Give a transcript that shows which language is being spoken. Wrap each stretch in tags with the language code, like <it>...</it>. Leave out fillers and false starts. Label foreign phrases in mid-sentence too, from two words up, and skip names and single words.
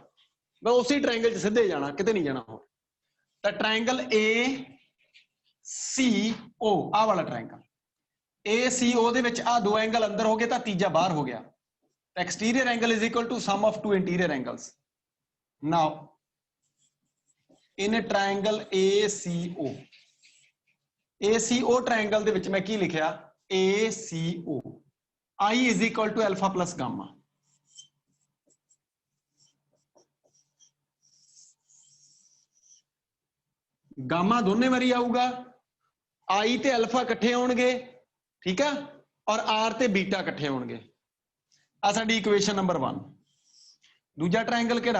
<pa>ਬਸ ਉਸੀ ਟ੍ਰਾਇਐਂਗਲ ਚ ਸਿੱਧੇ ਜਾਣਾ, ਕਿਤੇ ਨਹੀਂ ਜਾਣਾ ਹੋ। ਤੋ ਟ੍ਰਾਇਐਂਗਲ ACO ਆ ਵਾਲਾ ਟ੍ਰਾਇਐਂਗਲ ACO ਦੇ ਵਿਚ ਆ ਦੋ ਐਂਗਲ ਅੰਦਰ ਹੋ ਗਏ ਤੋ ਤੀਜਾ ਬਾਹਰ ਹੋ ਗਿਆ।</pa> <en>exterior angle is equal to sum of two interior angles. now in triangle ACO</en> <pa>ਟ੍ਰਾਇਐਂਗਲ ਦੇ ਵਿਚ ਮੈਂ ਕੀ ਲਿਖਿਆ?</pa> <en>ACO I is equal to alpha plus gamma.</en> <pa>ਗਾਮਾ ਦੋਨੇ ਬਾਰੀ ਆਊਗਾ, I ਤੇ ਅਲਫਾ ਇਕੱਠੇ ਹੋਣਗੇ,</pa> <hi>ठीक है,</hi> <pa>ਔਰ R ਤੇ ਬੀਟਾ ਇਕੱਠੇ ਹੋਣਗੇ। ਆ ਸਾਡੀ</pa> <en>equation number</en> <pa>1। ਦੂਜਾ ਟ੍ਰਾਇਐਂਗਲ ਕੇੜਾ?</pa>